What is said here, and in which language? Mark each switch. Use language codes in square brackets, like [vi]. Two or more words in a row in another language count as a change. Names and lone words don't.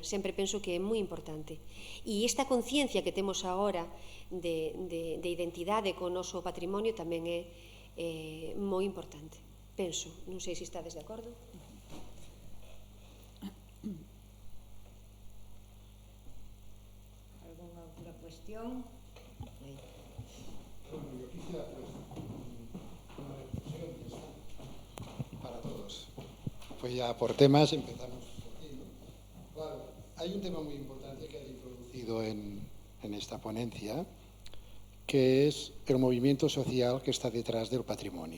[gl] Sempre penso que é moi importante. E esta conciencia que temos agora de identidade co noso patrimonio tamén é moi importante. Penso, non sei se estades de acordo. Alguna outra cuestión? [es] Yo quisiera una reflexión para todos. Pues ya por temas empezamos aquí, ¿no? Claro, hay un tema muy importante que ha introducido en esta ponencia, que es el movimiento social que está detrás del patrimonio.